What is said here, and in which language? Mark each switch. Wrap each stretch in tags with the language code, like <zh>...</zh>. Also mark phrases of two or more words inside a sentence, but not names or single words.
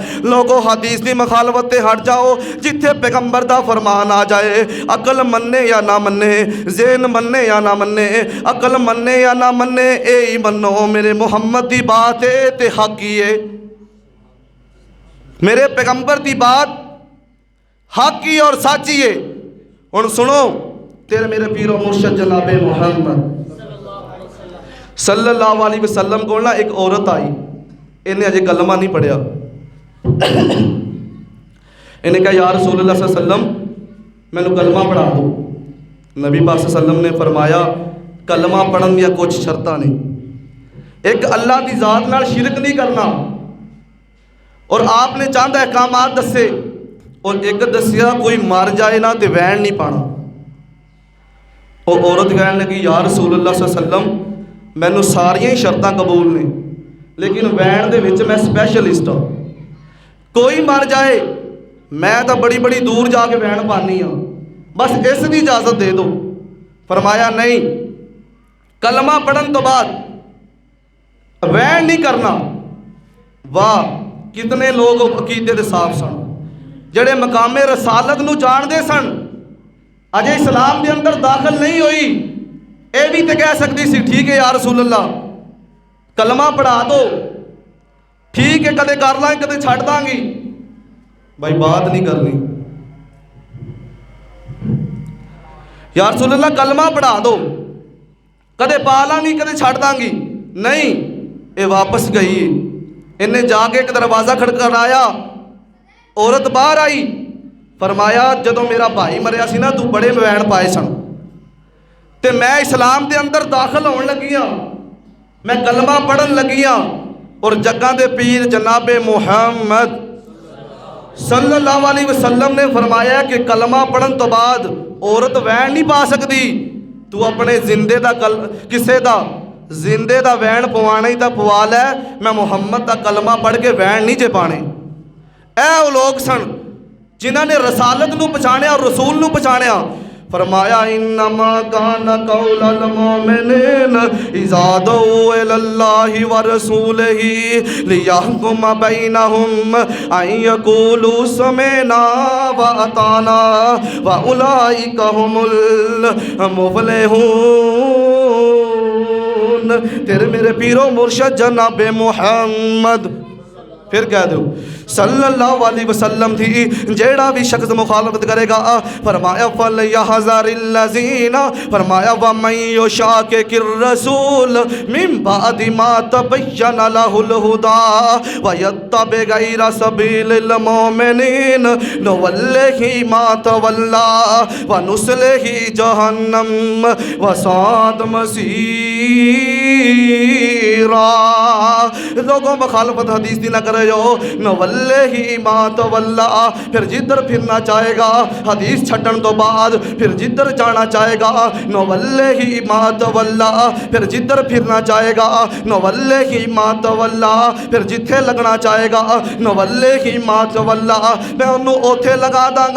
<pa>لوگو حدیث کی مخالفت تے ہٹ جاؤ، جتھے پیغمبر کا فرمان آ جائے، عقل منے یا نہ منے، ذہن منے یا نہ منے، عقل منے یا نہ منے، اے ہی منو میرے محمد کی بات ہے تے حق ہی ہے.</pa> <ur>میرے پیغمبر کی بات حق ہی اور سچ ہی ہے.</ur> <pa>ہن سنو تیرے میرے پیر و مرشد جنابِ محمد</pa> <ar>صلى الله عليه وسلم</ar> <pa>کو نا ایک عورت آئی، انہیں اجے کلمہ نہیں پڑھیا. انہیں کہا</pa> <ar>يا رسول الله صلى الله عليه وسلم</ar> <pa>مینوں کلمہ پڑھا دو. نبی پاک</pa> <ar>صلى الله عليه وسلم</ar> <pa>نے فرمایا کلمہ پڑھن دیاں کجھ شرطاں نے. ایک اللہ کی ذات نال شرک نہیں کرنا اور آپ نے چند احکامات دسے اور ایک دسیا کوئی مر جائے نا تو وین نہیں پانا. وہ عورت کہنے لگی</pa> <ar>يا رسول الله صلى الله عليه وسلم</ar> <pa>مینوں ساریاں ہی شرطاں قبول نے لیکن وین دے وچ میں سپیشلسٹ ہاں. کوئی مر جائے میں تو بڑی بڑی دور جاکے وین پانی ہاں، بس اس کی اجازت دے دو. فرمایا نہیں، کلمہ پڑھن تو بعد وین نہیں کرنا. واہ کتنے لوگ عقیدے دے صاف سن، جڑے مقامِ رسالت نوں جاندے سن، اجے اسلام کے اندر داخل نہیں ہوئی، یہ بھی تو کہہ سکتی سی ٹھیک ہے</pa> <ar>يا رسول الله</ar> <pa>کلمہ پڑھا دو، ٹھیک ہے کدے کر لانگے کدے چھڈ دانگی، بھائی بات نہیں کرنی.</pa> <ar>يا رسول الله</ar> <pa>کلمہ پڑھا دو، کدے پا لانگی کدے چھڈ دانگی.</pa> <ur>نہیں، یہ واپس گئی.</ur> <pa>انہیں جاکے ایک دروازہ کھڑکایا، عورت باہر آئی. فرمایا جدوں میرا بھائی مریا سی نا توں بڑے وین پائے سن تے میں اسلام کے اندر داخل ہونے لگی ہاں، میں کلمہ پڑھن لگی ہاں اور جگاں دے پیر جنابِ محمد</pa> <ar>صلى الله عليه وسلم</ar> <pa>نے فرمایا کہ کلمہ پڑھن تو بعد عورت وین نہیں پا سکتی. توں اپنے جندے دا کسے دا جندے دا وین پوانا ہی تو پوا لے، میں محمد دا کلمہ پڑھ کے وین نہیں جے پانے. اے وہ لوگ سن جنہوں نے رسالت نوں پچھانیا اور رسول نوں پچھانیا और रसूल नूं पछाणिया।</pa> <ar>فرمایا إنما كان قول المؤمنين إذا دعوا إلى الله ورسوله ليحكم بينهم أن يقولوا سمعنا وأطعنا وأولئك هم المفلحون.</ar> <pa>تیرے میرے پیر و مرشد جنابِ محمد، پھر کہہ دو</pa> <ar>صلى الله عليه وسلم</ar> <pa>تھی، جیڑا بھی شخص مخالفت کرے گا فرمایا</pa> <ar>فليحذر الذين, फरमाया ومن يشاقق الرسول من بعد ما تبين له الهدى ويتبع غير سبيل المؤمنين نوله ما تولى ونصله جهنم وساءت مصيرا.</ar> <pa>لوگو مخالفت حدیث دی نا کرے جو</pa> <ar>نوله ما تولى,</ar> <pa>پھر جدھر پھرنا چاہے گا حدیث چھڈن تو بعد پھر جدھر جانا چاہے گا</pa> <ar>نوله ما تولى,</ar> <pa>پھر جدھر پھرنا چاہے گا</pa> <ar>نوله ما تولى,</ar> <pa>پھر جتھے لگنا چاہے گا</pa> <ar>نوله ما تولى,</ar> <pa>میں انہوں نے اوتھے لگا دانگا.</pa>